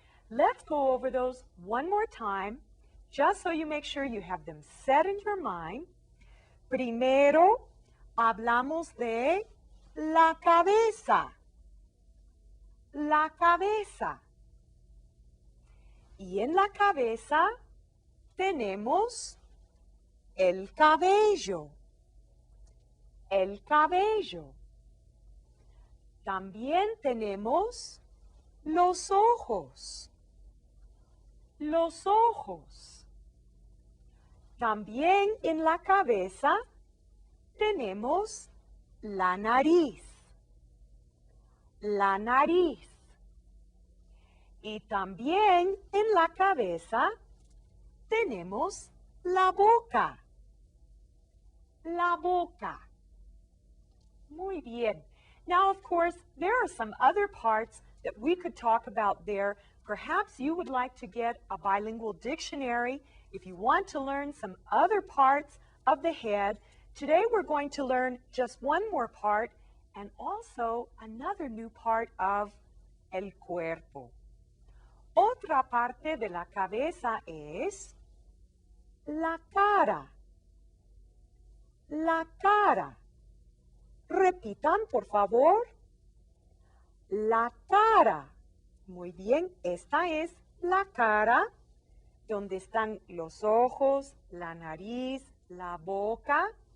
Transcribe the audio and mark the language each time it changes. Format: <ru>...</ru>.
<en>Let's go over those one more time, just so you make sure you have them set in your mind.</en> <es>Primero, hablamos de la cabeza. La cabeza. Y en la cabeza tenemos el cabello. El cabello. También tenemos los ojos. Los ojos. También en la cabeza tenemos la nariz. La nariz. Y también en la cabeza tenemos la boca. La boca. Muy bien.</es> <en>Now, of course, there are some other parts that we could talk about there. Perhaps you would like to get a bilingual dictionary if you want to learn some other parts of the head. Today we're going to learn just one more part and also another new part of el cuerpo.</en> <es>Otra parte de la cabeza es la cara. La cara. Repitan, por favor. La cara. Muy bien, esta es la cara, donde están los ojos, la nariz, la boca.</es>